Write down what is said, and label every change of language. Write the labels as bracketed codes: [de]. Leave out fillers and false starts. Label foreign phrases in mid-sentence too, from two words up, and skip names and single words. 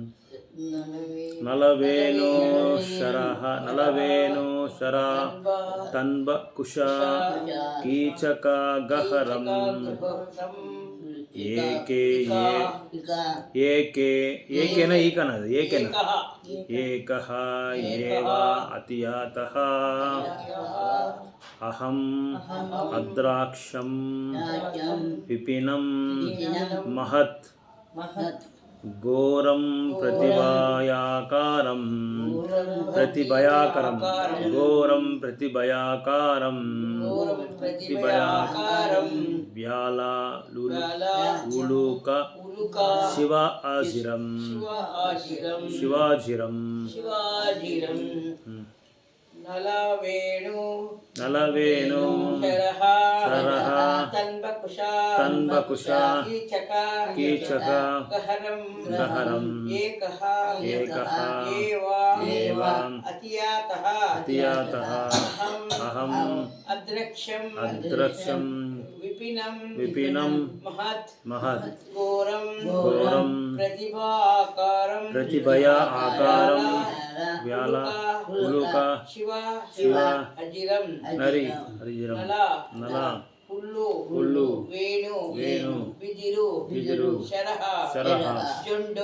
[sa] ನಲವೇನು ಶರ ತನ್ಬಕುಶ ಕೀಚಕ ಗಹರಂ ಏಕೇನ ಈಕನದು ಏಕೆನ ಏಕಃ ಏವ ಅತಿಯಾತಃ ಅಹಂ ಅದ್ರಾಕ್ಷಂ ವಿಪಿನಂ ಮಹತ್ ಘೋರಂ ಪ್ರತಿಭಯಾಕಾರಂ ಘೋರಂ ಪ್ರತಿಭಯಾಕಾರಂ ವ್ಯಾಲಾಲುಲುಕ ಶಿವಾಜಿರಂ ನಲವೇಣು ಶರಃ ತನ್ಬಕುಶ ಕೀಚಕ ಗಹರಂ ಏಕಃ ಏವ ಅತಿಯಾತಃ ಅಹಂ ಅದ್ರಕ್ಷಂ ವಿಪಿನಂ ಮಹತ್ ಘೋರಂ ಪ್ರತಿಭಯ ಆಕಾರಂ ವ್ಯಾಲಾಲುಕ ಶಿವಾಜಿರಂ ನಲ ಹುಲ್ಲು ವೇಣು ಬಿದಿರು ಶರಹ ಜೊಂಡು.